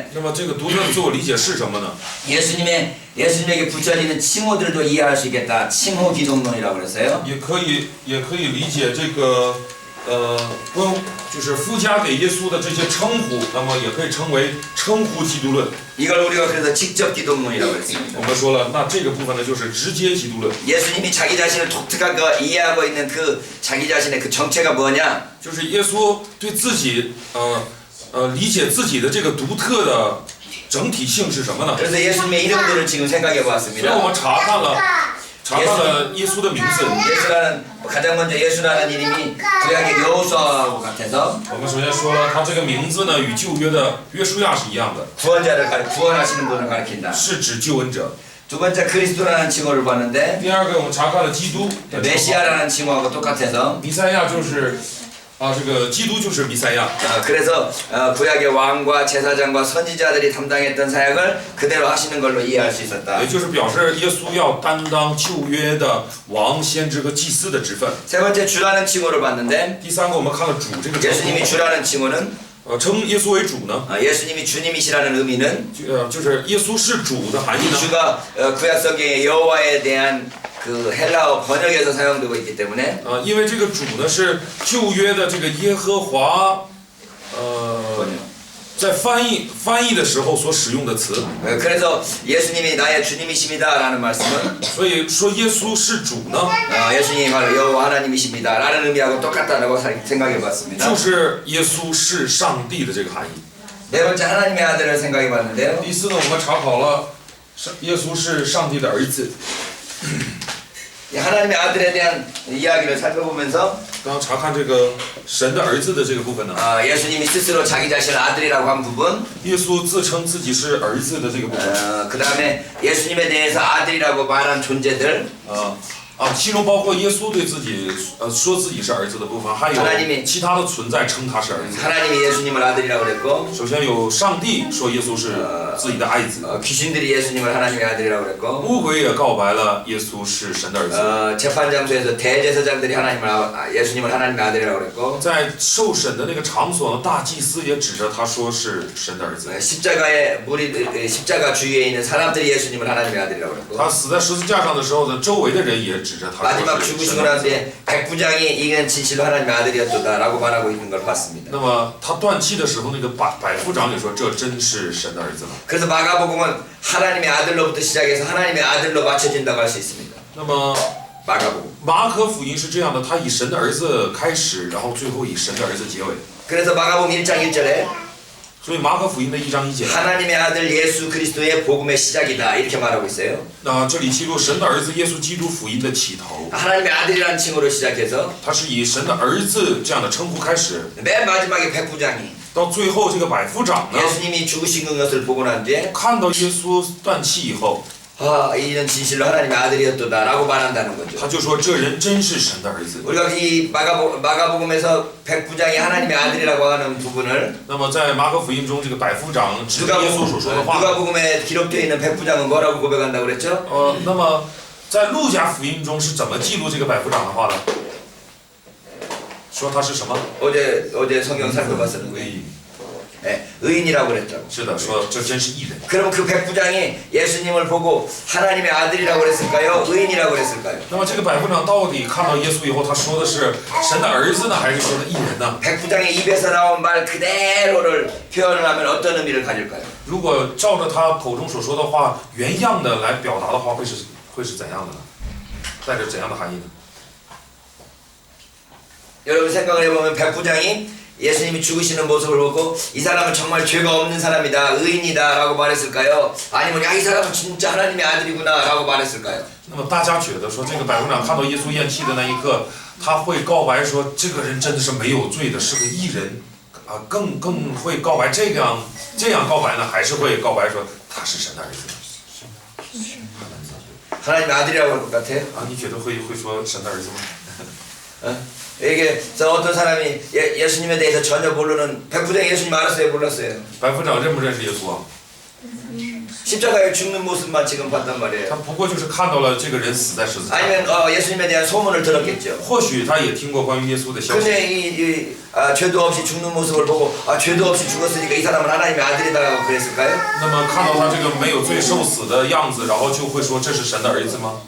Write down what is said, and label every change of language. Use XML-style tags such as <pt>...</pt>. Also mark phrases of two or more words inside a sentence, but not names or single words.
<zh>那么这个独特的自我理解是什么呢？</zh> <ko>예수님에게 붙여지는 칭호들도 이해할 수 있겠다. 칭호 기독론이라고 그랬어요.</ko> <zh>也可以理解这个不用就是附加给耶稣的这些称呼，那么也可以称为称呼基督论。</zh> <ko>이걸 우리가 그래서 직접 기독론이라고 했습니다.</ko> <zh>我们说了，那这个部分呢就是直接基督论，</zh> <ko>예수님이 자기 자신을 독특하게 이해하고 있는 그 자기 자신의 그 정체가 뭐냐?</ko> <zh>就是耶稣对自己理解自己的这个独特的整体性是什么呢？</zh> <ko>그래서 예수님의 이름들을 지금 생각해</ko> <zh>所以我</zh> <ko>보았습니다.</ko> <zh>们查看了耶稣的名字。</zh> <ko>예수라는 가장 먼저 예수라는 이름이 구약의 여호수아하고 같아서</ko> <zh>我们首先说了，他这个名字呢与旧约的约书亚是一样的，</zh> <ko>구원하시는 분을 가리킨다.</ko> <zh>是指救恩者。</zh> <ko>두 번째 그리스도라는 칭호를 봤는데</ko> <zh>第二个我们查看了基督的称号，</zh> <ko>메시아라는 칭호하고 똑같아서</ko> <zh>弥赛亚就是这个基督就是弥赛亚。</zh> <ko>그래서 구약의 왕과 제사장과 선지자들이 담당했던 사역을 그대로 하시는 걸로 이해할 수 있었다.</ko> <zh>也就是表示耶稣要担当旧约的王、先知和祭司的职分。</zh> <ko>세 번째 주라는 칭호를 봤는데</ko> <zh>第三个，我们看了主这个称</zh> <ko>예수님이</ko> <zh>呼，</zh> <ko>주라는 칭호는</ko> <zh>称耶稣为主呢，</zh> <ko>예수님이 주님이시라는 의미는</ko> <zh>就是耶稣是主的含义</zh> <ko>이</ko> <zh>呢，</zh> <ko>주가 구약 성경의 여호와에 대한 그 헬라어 번역에서 사용되고 있기 때문에</ko> <zh>因为这个主呢是旧约的这个耶和华，在翻译的时候所使用的词，</zh> <ko>그래서 예수님이 나의 주님이십니다라는 말씀은</ko> <zh>所以说耶稣是主呢，</zh> <ko>예수님이 바로 여호와 하나님이십니다라는 의미하고 똑같다라고 생각해봤습니다.</ko> <zh>就是耶稣是上帝的这个含义。</zh> <ko>네 번째 하나님의 아들을 생각해봤는데요.</ko> <zh>第四呢，我们查考了耶稣是上帝的儿子。</zh> <ko>하나님의 아들에 대한 이야기를 살펴보면서</ko> <zh>刚查看这个神的儿子的这个部分呢，</zh> <ko>예수님이 스스로 자기 자신을 아들이라고 한 부분,</ko> <zh>耶稣自称自己是儿子的这个部分，</zh> <ko>그 다음에 예수님에 대해서 아들이라고 말한 존재들,</ko> <zh>其中包括耶稣对自己说自己是儿子的部分，还有其他的存在称他是儿子。</zh> <ko>하나님이 예수님을 아들이라고 그랬고,</ko> <zh>首先有上帝说耶稣是自己的爱子，</zh> <ko>귀신들이 예수님을 하나님의 아들이라고 그랬고,</ko> <zh>魔鬼也告白了耶稣是神的儿子。</zh> <ko>재판장소에서 대제사장들이 예수님을 하나님의 아들이라고 그랬고,</ko> <zh>在受审的那个场所呢，大祭司也指着他说是神的儿子。</zh> <ko>십자가 주위에 있는 사람들이 예수님을 하나님의 아들이라고 그랬고,</ko> <zh>他死在十字架上的时候呢，周围的人也指着他</zh> <ko>마지막</ko> <zh>说是</zh> <ko>죽으시고</ko> <zh>神的儿子。</zh> <ko>나서 백부장이 이건 진실로 하나님의 아들이었다라고 말하고 있는 걸 봤습니다.</ko> <zh>那么他断气的时候，那个百夫长也说这真是神的儿子了。</zh> <ko>그래서 마가복음은 하나님의 아들로부터 시작해서 하나님의 아들로 맞춰진다고 할 수 있습니다.</ko> <zh>那么</zh> <ko>마가복음.</ko> <zh>马可福音是这样的，他以神的儿子开始，然后最后以神的儿子结尾。</zh> <ko>그래서 마가복음 1장 1절에</ko> <zh>所以马可福音的1章1节，</zh> <ko>하나님의 아들 예수 그리스도의 복음의 시작이다 이렇게 말하고 있어요.</ko> <zh>这里记录神的儿子耶稣基督福音的起头，</zh> <ko>하나님의 아들이라는 칭호로 시작해서</ko> <zh>他是以神的儿子这样的称呼开始，</zh> <ko>맨 마지막에 백부장이</ko> <zh>到最后这个百夫长呢，</zh> <ko>예수님이 죽으신 것을 보고 난 뒤에</ko> <zh>看到耶稣断气以后，</zh> <ko>이는 진실로 하나님의 아들이었다라고 말한다는 거죠.</ko> <zh>他就说这人真是神的儿子。</zh> <ko>우리가 이 마가복음에서 백부장이 하나님의 아들이라고 하는 부분을</ko> <zh>那么在马可福音中，这个百夫长指着耶稣所说的话，</zh> <ko>누가복음에 기록되어 있는 백부장은 뭐라고 고백한다고 그랬죠?</ko> <zh>那么在路加福音中是怎么记录这个百夫长的话呢？说他是什么？</zh> <ko>어제 성경 살펴봤었는데 의인이라고 그랬죠.</ko> <zh>是的，说这真是义人。</zh> <ko>그럼 그 백부장이 예수님을 보고 하나님의 아들이라고 그랬을까요? 의인이라고 그랬을까요?</ko> <zh>那么这个百夫长到底看到耶稣以后，他说的是神的儿子呢，还是说的义人呢？</zh> <ko>백부장의 입에서 나온 말 그대로를 표현을 하면 어떤 의미를 가질까요?</ko> <zh>如果照着他口中所说的话原样的来表达的话，会是怎样的呢？带着怎样的含义呢？</zh> <ko>여러분 생각을 해보면 백부장이 예수님이 죽으시는 모습을 보고 이 사람은 정말 죄가 없는 사람이다, 의인이다 라고 말했을까요? 아니면 이 사람은 진짜 하나님의 아들이구나 라고 말했을까요?</ko> <zh>那么大家觉得说这个百夫长看到耶稣咽气的那一刻，他会告白说这个人真的是没有罪的，是个义人， 啊更会告白这样告白呢，还是会告白说他是神的儿子？</zh> <ko>하나님의 아들이라고 할 것 같아요?</ko> <zh>啊，你觉得会说神的儿子吗？</zh> <ko>이게 어떤 사람이 예수님에 대해서 전혀 모르는 백부장 예수님 알았어요? 몰랐어요?</ko> <zh>白夫长认不认识耶稣啊？</zh> <ko>십자가에 죽는 모습만 지금 봤단 말이에요.</ko> <zh>他不过就是看到了这个人死在十字架。</zh> <ko>아니면 예수님에 대한 소문을 들었겠죠.</ko> <zh>或许他也听过关于耶稣的消息。</zh> <ko>근데 죄도 없이 죽는 모습을 보고 죄도 없이 죽었으니까 이 사람은 하나님의 아들이다라고 그랬을까요?</ko> <zh>那么看到他这个没有罪受死的样子，然后就会说这是神的儿子吗？</zh>